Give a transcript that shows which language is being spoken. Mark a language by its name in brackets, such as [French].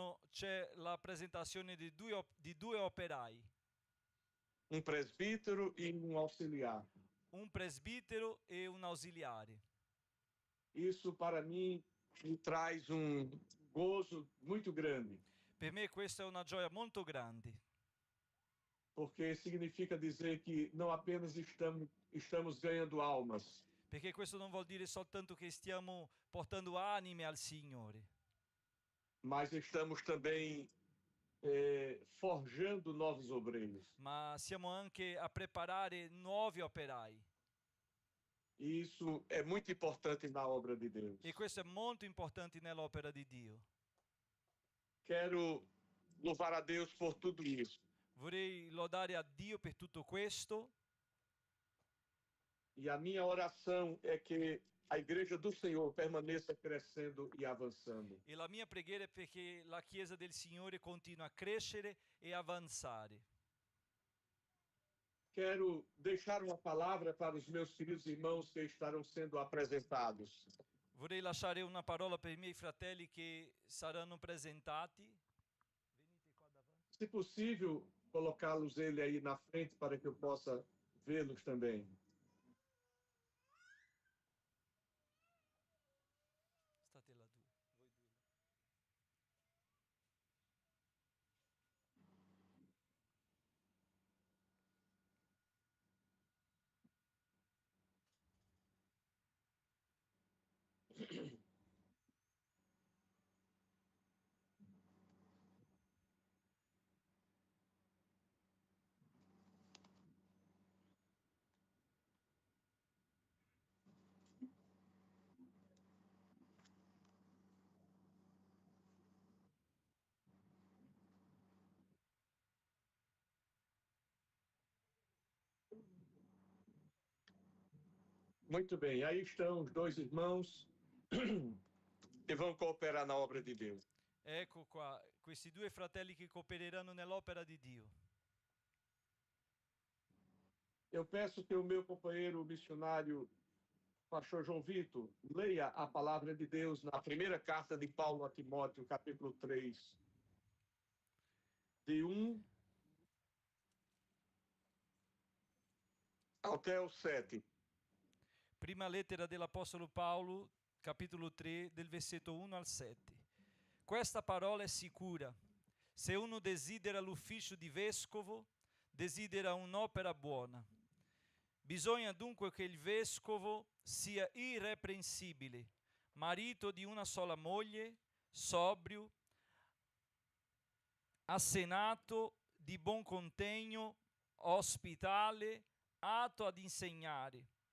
[Italian] C'è la presentazione di due operai, [Portuguese] Um presbítero e um auxiliar. [Italian] un presbitero e un ausiliare. [Portuguese] Isso para mim me traz um gozo muito grande, [Italian] Per me questa è una gioia molto grande, [Portuguese] porque significa dizer que não apenas estamos ganhando almas, [Italian] perché questo non vuol dire soltanto che stiamo portando anime al Signore, [Portuguese] mas estamos também forjando novos obreiros. [Italian] ma siamo anche a preparare nuovi operai. [Portuguese] E isso é muito importante na obra de Deus. [Italian] E questo è molto importante nell'opera di Dio. [Portuguese] Quero louvar a Deus por tudo isso. [Italian] Vorrei lodare a Dio per tutto questo. [Portuguese] E a minha oração é que a igreja do Senhor permaneça crescendo e avançando. [Italian] E la mia preghiera è perché la Chiesa del Signore continua a crescere e avanzare. [Portuguese] Quero deixar uma palavra para os meus queridos irmãos que estarão sendo apresentados. [Italian] Vorrei lasciare una parola per i miei fratelli che saranno presentati. [Portuguese] Se possível, colocá-los ele aí na frente para que eu possa vê-los também. [Italian] State là due, voi due. [Portuguese] Muito bem, aí estão os 2 irmãos que vão cooperar na obra de Deus. [Italian] Ecco qua, questi due fratelli che coopereranno nell'opera di Dio. [Portuguese] Eu peço que o meu companheiro missionário, pastor João Vitor, leia a palavra de Deus na primeira carta de Paulo a Timóteo, capítulo 3, de 1 até o 7. [Italian] Prima lettera dell'Apostolo Paolo, capitolo 3, del versetto 1 al 7. Questa parola è sicura. Se uno desidera l'ufficio di vescovo, desidera un'opera buona. Bisogna dunque che il vescovo sia irreprensibile, marito di una sola moglie, sobrio, assenato, di buon contegno, ospitale, atto ad insegnare,